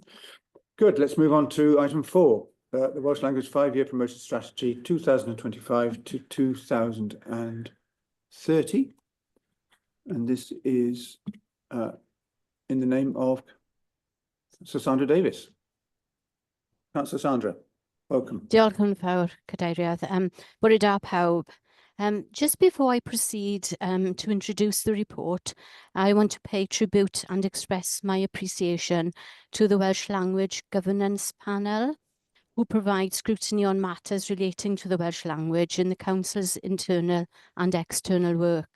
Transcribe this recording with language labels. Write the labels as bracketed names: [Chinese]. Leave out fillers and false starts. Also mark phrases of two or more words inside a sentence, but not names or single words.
[English] Good, let's move on to item 4, the Welsh Language 5-year promotion strategy 2025 to 2030. And this is in the name of Sir Sandra Davies. Councillor Sandra, welcome. [Welsh] Diolch yn fawr, Cadeirydd. Bore da pawb. [English] Just before I proceed to introduce the report, I want to pay tribute and express my appreciation to the Welsh Language Governance Panel, who provide scrutiny on matters relating to the Welsh language in the Council's internal and external work.